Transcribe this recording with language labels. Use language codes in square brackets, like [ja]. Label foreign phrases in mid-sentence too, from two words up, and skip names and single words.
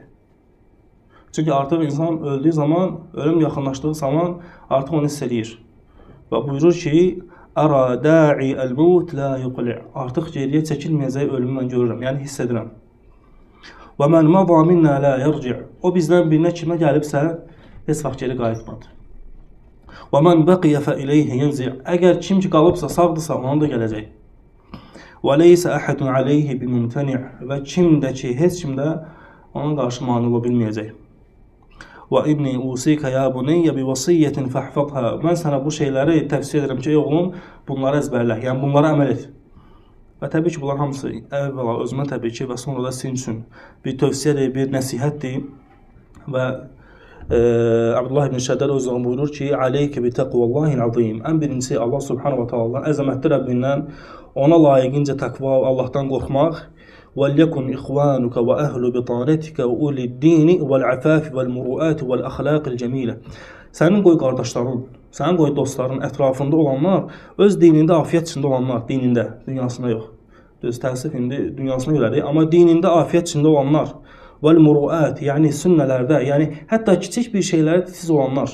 [az] Çünki artıq insan öldüyü zaman, ölüm yaxınlaşdığı zaman artıq onu hiss edir. Və buyurur ki, [ar] "أرى داعي الموت لا يقلع'." [az] Artıq geriyə çəkilməyəcək ölümü mən görürəm, yəni hiss edirəm. [ar] "ومن مضى منا لا يرجع'." [az] O bizdən birinə kimə gəlibsə, heç vaxt geri qayıtmadı. [ar] "ومن بقي فإليه ينزع'." [az] Əgər kim ki qalıbsa, sağdırsa, ona da gələcək. [ar] "وليس أحد عليه بممتنع'." [az] Və kimdə ki, heç kimdə ona qarşı mane ola bilməyəcək. [ar] "وإني أوصيك يا بني بوصية فاحفظها." [az] Mən sənə bu şeyləri tövsiyə edirəm ki, oğlum, bunları əzbərlə, yəni bunlara əməl et. Və təbii ki, bunlar hamısı əvvəla özümə təbii ki, və sonra da sizin üçün bir tövsiyədir, bir nəsihətdir. Və Abdullah ibn Şəddad özü buyurur ki, [ar] "عليك بتقوى الله العظيم." [az] Ən birincisi Allah [ar] سبحانه وتعالى [az] əzəmətli Rəbbindən ona layiqincə təqva, Allahdan qorxmaq. [ar] وَلْيَكُنْ إِخْوَانُكَ وَأَهْلُ بِطَانَتِكَ وَأُولِي الدِّينِ وَالْعَفَافِ وَالْمُرُؤَاتِ وَالْأَخْلَاقِ الْجَمِيلَةِ. [az] Sənin qoy qardaşların, sənin qoy dostların ətrafında olanlar, öz dinində afiyyət içində olanlar, dinində, dünyasında yox. Düz təəssüf indi dünyasına görədir, amma dinində afiyyət içində olanlar, [ar] والمروءات, [az] yəni sünnələrdə, yəni hətta kiçik bir şeylərə titiz olanlar.